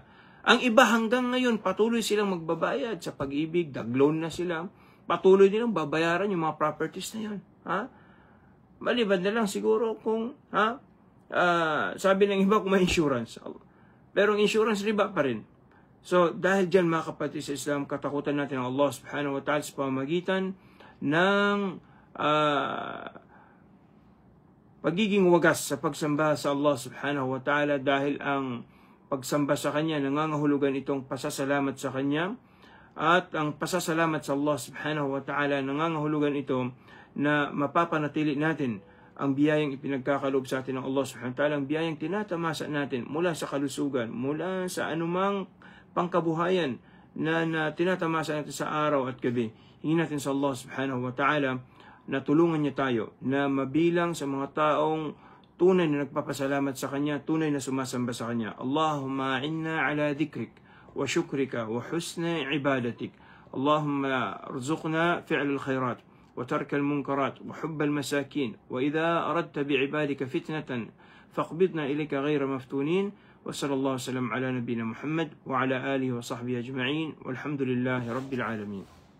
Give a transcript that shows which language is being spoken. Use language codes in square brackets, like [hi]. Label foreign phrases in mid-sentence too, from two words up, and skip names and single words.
[tl] Ang iba hanggang ngayon patuloy silang magbabayad sa pag-ibig, nag-loan na sila. Patuloy nilang babayaran yung mga properties na yun. Ha? Maliban na lang siguro kung sabi ng iba kung may insurance. Pero ang insurance riba pa rin. So, dahil dyan mga kapatid sa Islam, katakutan natin ang Allah [ar] سبحانه وتعالى [tl] sa pamamagitan ng pagiging wagas sa pagsamba sa Allah [ar] سبحانه وتعالى, [tl] dahil ang pagsamba sa Kanya, nangangahulugan itong pasasalamat sa Kanya, at ang pasasalamat sa Allah [ar] سبحانه وتعالى, [tl] nangangahulugan ito na mapapanatili natin ang biyayang ipinagkakaloob sa atin ng Allah [ar] سبحانه وتعالى, [tl] ang biyayang tinatamasa natin mula sa kalusugan, mula sa anumang pangkabuhayan na tinatamasa natin sa araw at gabi. Hingin natin sa Allah [ar] سبحانه وتعالى [tl] na tulungan niya tayo na mabilang sa mga taong tunay na nagpapasalamat sa Kanya, tunay na sumasamba sa Kanya. [ar] اللهم أعنا على ذكرك وشكرك وحسن عبادتك. اللهم ارزقنا فعل الخيرات وترك المنكرات وحب المساكين وإذا أردت بعبادك فتنة فاقبضنا إليك غير مفتونين. وصلى الله وسلم على نبينا محمد وعلى آله وصحبه أجمعين والحمد لله رب العالمين.